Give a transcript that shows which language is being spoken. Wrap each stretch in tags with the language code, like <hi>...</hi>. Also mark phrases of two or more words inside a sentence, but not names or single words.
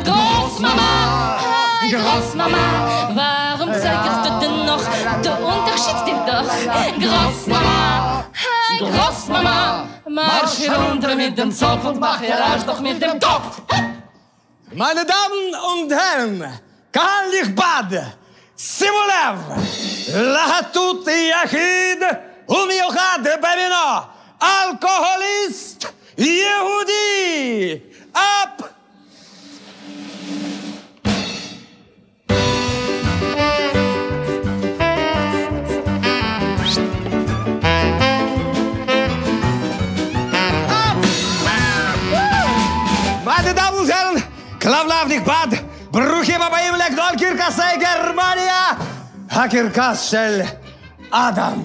<de>Großmama, hey Großmama, warum zögerst du denn noch? Du unterschiedst dich doch. Großmama, hey Großmama, marsch hier runter mit dem Zopf und mach hier rasch doch mit dem Kopf. Meine Damen und Herren,</de> <he>קהל נכבד, שימו לב, להטוט יחיד ומיוחד במינו, אלכוהוליסט יהודי, אפ!</he> <de>Meine Damen und Herren,</de> <he>כלבלב נכבד, ברוכים הבאים לגדול קרקסי גרמניה, הקרקס של אדם.</he>